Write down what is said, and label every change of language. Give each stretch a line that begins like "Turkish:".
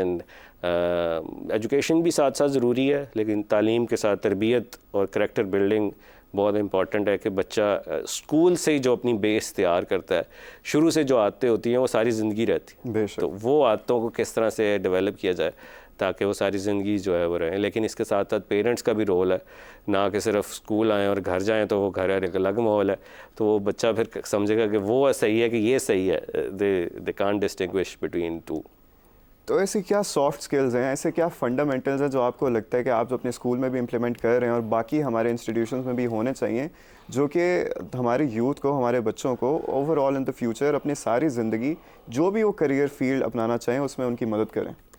Urdu: And education بھی ساتھ ساتھ ضروری ہے، لیکن تعلیم کے ساتھ تربیت اور کریکٹر بلڈنگ بہت امپورٹنٹ ہے کہ بچہ اسکول سے ہی جو اپنی بیس تیار کرتا ہے، شروع سے جو عادتیں ہوتی ہیں وہ ساری زندگی رہتی ہیں. تو وہ عادتوں کو کس طرح سے ڈیولپ کیا جائے تاکہ وہ ساری زندگی جو ہے وہ رہیں. لیکن اس کے ساتھ ساتھ پیرنٹس کا بھی رول ہے، نہ کہ صرف اسکول آئیں اور گھر جائیں تو وہ گھر ایک الگ ماحول ہے. تو وہ بچہ پھر سمجھے گا کہ وہ صحیح ہے کہ یہ صحیح ہے.
English: They can't distinguish between two.
Urdu: تو ایسی کیا سافٹ سکلز ہیں، ایسے کیا فنڈامنٹلز ہیں جو آپ کو لگتا ہے کہ آپ اپنے اسکول میں بھی امپلیمنٹ کر رہے ہیں اور باقی ہمارے انسٹیٹیوشنز میں بھی ہونے چاہیے، جو کہ ہمارے یوتھ کو، ہمارے بچوں کو
English: overall in the future
Urdu: اپنی ساری زندگی جو بھی وہ کریئر فیلڈ اپنانا چاہیں اس میں ان کی مدد کریں؟